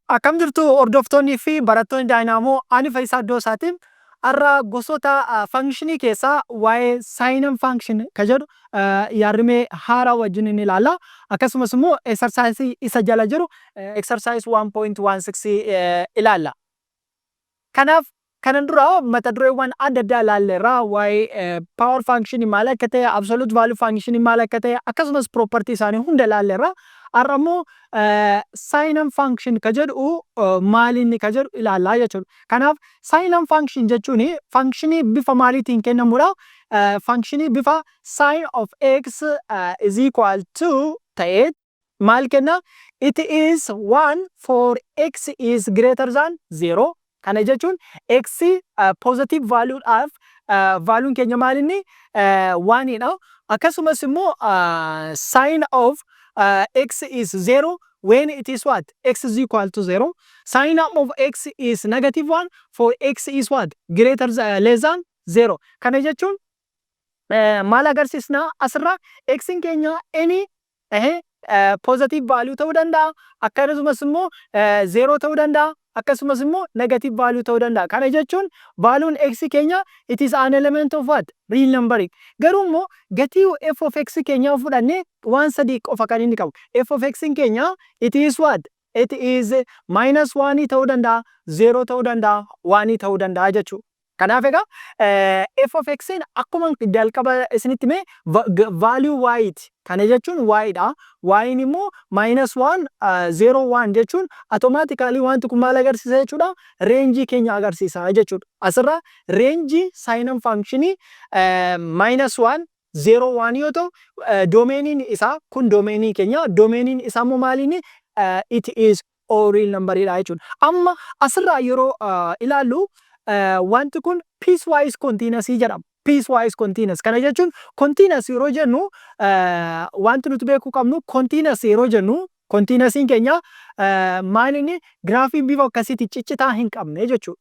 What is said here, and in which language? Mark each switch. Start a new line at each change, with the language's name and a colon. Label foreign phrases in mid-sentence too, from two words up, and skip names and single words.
Oromo: Akkam jirtu hordoftoonnii fi barattoonni Daayinaamoo ani Faayisaa Doosaatiin har'a gosoota fankishinii keessaa waa'ee
English: Signum function
Oromo: kan jedhu yaadrimee haaraa wajjin ni ilaalla. Akkasumas immoo exersaayisii isa jala jiru exersaayis 1.16 ilaalla. Kanaaf kanan dura mata dureewwan adda addaa ilaalleerra waa'ee
English: power function
Oromo: maal akka ta'e,
English: absolute value function
Oromo: maal akka ta'e, akkasumas property isaanii hunda ilaalleerra. Har'a immoo
English: Signum function
Oromo: kan jedhu maal inni kan jedhu ilaallaa jechuudha. Kanaaf
English: Signum function
Oromo: jechuun functionii bifa maaliitiin kennamudha? Functionii bifa
English: sin of x is equal to
Oromo: ta'e maal kenna?
English: It is 1 for x is greater than 0.
Oromo: Kana jechuun x
English: positive value of value
Oromo: keenya maal inni 1 dha. Akkasumas immoo
English: sin of x is 0 when it is what? X is equal to 0. Sin of x is negative 1 for x is what? Greater less than 0.
Oromo: Kana jechuun maal agarsiisna asirraa x keenya
English: any positive value
Oromo: ta'uu danda'a. Akkasumas immoo 0 ta'uu danda'a. Akkasumas immoo
English: negative value
Oromo: ta'uu danda'a. Kana jechuun valuun x keenya
English: it is an element of what? Real numbering.
Oromo: Garuu immoo gatii
English: f of x
Oromo: keenya fudhannee waan sadii qofa kan inni qabu.
English: F of x
Oromo: keenya
English: it is what? It is minus 1
Oromo: ta'uu danda'a, 0 ta'uu danda'a, 1 ta'uu danda'a jechuudha. Kanaaf egaa
English: f of x
Oromo: akkuma jalqaba isinitti mee value y ti. Kana jechuun y dha. Y immoo minus 1 0 1 jechuun automatically wanti kun maal agarsiisa jechuudha? Range keenya agarsiisa jechuudha. Asirra range
English: Signum functionii
Oromo: minus 1 0 1 yoo ta'u domainiin isaa kun domainii keenya. Domainiin isaa immoo maaliini?
English: It is all real number
Oromo: dha jechuudha. Amma asirraa yeroo ilaallu wanti kun
English: piecewise continuous
Oromo: jedhama.
English: Piecewise continuous.
Oromo: Kana jechuun continuous yeroo jennu wanti nuti beekuu qabnu continuous yeroo jennu continuousiin keenya maal inni giraafii bifa akkasiitti ciccitaa hin qabne jechuudha.